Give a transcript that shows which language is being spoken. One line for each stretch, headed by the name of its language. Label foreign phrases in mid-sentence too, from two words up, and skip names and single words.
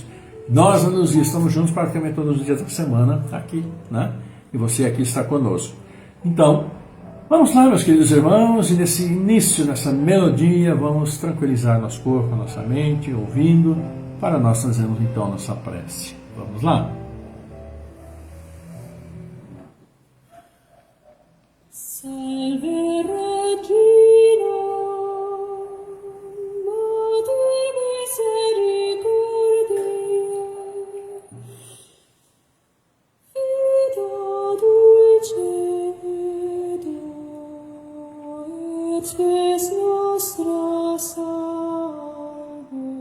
Portuguese: Nós, a Luzia, estamos juntos praticamente todos os dias da semana aqui, né? E você aqui está conosco. Então, vamos lá, meus queridos irmãos, e nesse início, nessa melodia, vamos tranquilizar nosso corpo, nossa mente, ouvindo, para nós fazermos então nossa prece. Vamos lá?
Latin: Salve Regina, Mater misericordiae, vita dulcedo, et spes nostra salve.